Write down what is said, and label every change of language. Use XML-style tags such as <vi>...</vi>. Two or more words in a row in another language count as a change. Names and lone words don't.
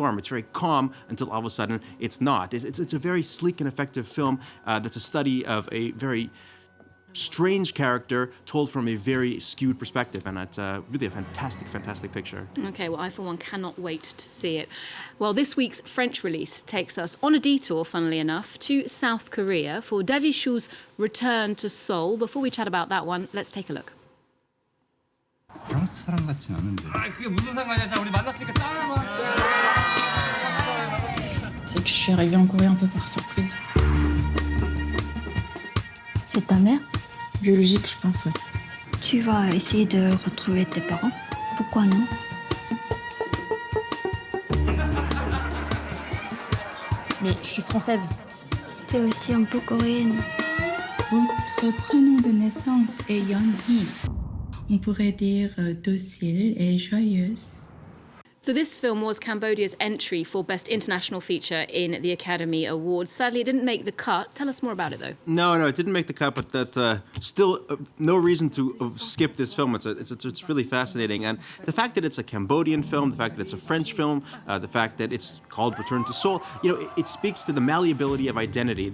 <en>It's very calm until all of a sudden it's not. It's a very sleek and effective film that's a study of a very strange character told from a very skewed perspective, and it's really a fantastic picture. Okay, well, I for one cannot wait to see it. Well, this week's French release takes us on a detour, funnily enough, to South Korea for Davy Chou's return to Seoul. Before we chat about that one, let's take a look.</en> <ko>프랑스 사람 같진 않은데. 그게 무슨 상관이야? 자, 우리 만났으니까 짠!</ko> <fr>C'est que je suis arrivée en Corée un peu par surprise. C'est ta mère? Biologique, je pense, oui. Tu vas essayer de retrouver tes parents? Pourquoi non? Mais je suis française. T'es aussi un peu coréenne. Votre prénom de naissance est Yeon-hee. On pourrait dire docile et joyeuse.</fr> <en>So this film was Cambodia's entry for Best International Feature in the Academy Awards. Sadly, it didn't make the cut. Tell us more about it, though. No, it didn't make the cut, but that still no reason to skip this film. It's really fascinating, and the fact that it's a Cambodian film, the fact that it's a French film, the fact that it's called Return to Seoul, it speaks to the malleability of identity.</en>